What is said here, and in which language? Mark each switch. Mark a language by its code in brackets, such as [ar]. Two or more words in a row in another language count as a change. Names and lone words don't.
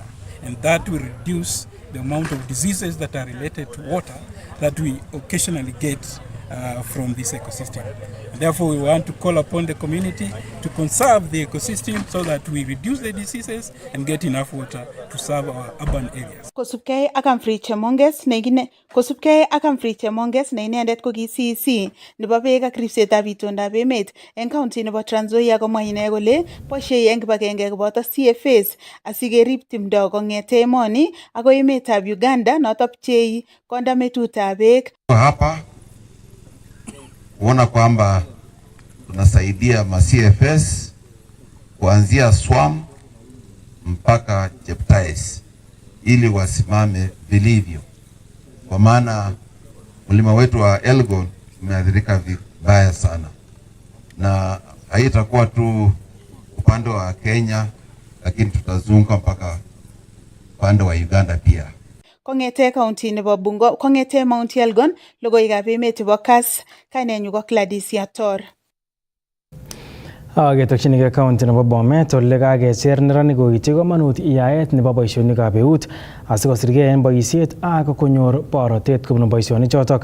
[en] And that will reduce the amount of diseases that are related to water that we occasionally get from this ecosystem. And therefore, we want to call upon the community to conserve the ecosystem so that we reduce the diseases and get enough water to serve our urban areas. [kln] Kosubkei ak Humphrey Chemonges ne inendet ko ki CEC nebo beek ak ripsetab itondab emet eng county nebo Trans Nzoia komwa ine kole boisiei eng kibagenge koboto CFAs asikerib timdo kong'ete emoni akoi emetab Uganda notok pchei kondametutab beek. [sw] Hapa kuona kwamba tunasaidia ma CFS kuanzia Swam mpaka Cheptais ili wasimame vilivyo, kwa maana mlima wetu wa Elgon umeathirika vibaya sana, na haitakuwa tu upande wa Kenya lakini tutazunguka mpaka upande wa Uganda pia. [kln] Kongete county nebo Bungoma, kongete Mount Elgon, logoiwekab emet chebo Kass, kainenyu ko Gladys Yator. Ketokchinigei county nebo Bomet ole kakecher neranik koityi komonut yaet nebo boisionikab eut asikosirgei en boisiet ak konyor borotet kobun boisionichotok.